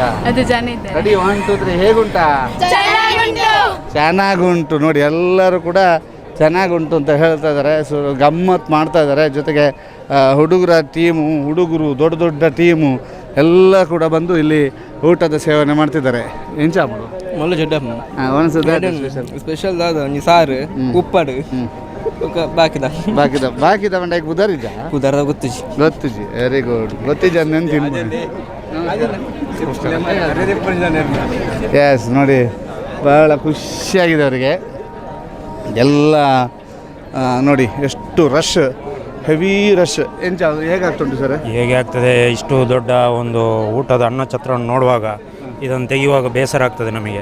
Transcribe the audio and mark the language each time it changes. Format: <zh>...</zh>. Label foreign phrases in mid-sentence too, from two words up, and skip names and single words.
<kn>ರೆಡಿ 1 2 3 ಹೇಗುಂಟಾ? ಚೆನ್ನಾಗುಂಟು. ನೋಡಿ ಎಲ್ಲರೂ ಕೂಡ ಚೆನ್ನಾಗುಂಟು ಅಂತ ಹೇಳ್ತಾ ಇದ್ದಾರೆ. ಸೊ ಗಮ್ಮತ್ತು ಮಾಡ್ತಾ ಇದ್ದಾರೆ. ಜೊತೆಗೆ ಹುಡುಗರ ಟೀಮು, ಹುಡುಗರು ದೊಡ್ಡ ದೊಡ್ಡ ಟೀಮು ಎಲ್ಲ ಕೂಡ ಬಂದು ಇಲ್ಲಿ ಊಟದ ಸೇವನೆ ಮಾಡ್ತಿದ್ದಾರೆ.</kn> <tcy>ಎಂಚಾಪಡು ಮೊಲ್ಲ ಜೊಡ್ಡ ಸ್ಪೆಷಲ್ ಸಾರು ಉಪ್ಪಡು ಬಾಕಿದ ಬಂಡಾಗಿ ಕುದರಿಜ ಕುದರದ ಗೊತ್ತಿಜಿ ಗೊತ್ತಿಜಿ.</tcy> <en>Very good.</en> <kn>ಗೊತ್ತಿಜ ಎಸ್ ನೋಡಿ ಭಾಳ ಖುಷಿಯಾಗಿದೆ ಅವರಿಗೆ ಎಲ್ಲ. ನೋಡಿ ಎಷ್ಟು ರಶ್,</kn> <en>heavy rush.</en> <kn>ಎಂಚ ಹೇಗಾಗ್ತುಂಟು ಸರ್? ಹೇಗೆ ಆಗ್ತದೆ, ಇಷ್ಟು ದೊಡ್ಡ ಒಂದು ಊಟದ ಅನ್ನಛತ್ರವನ್ನು ನೋಡುವಾಗ ಇದನ್ನು ತೆಗೆಯುವಾಗ ಬೇಸರ ಆಗ್ತದೆ ನಮಗೆ.</kn>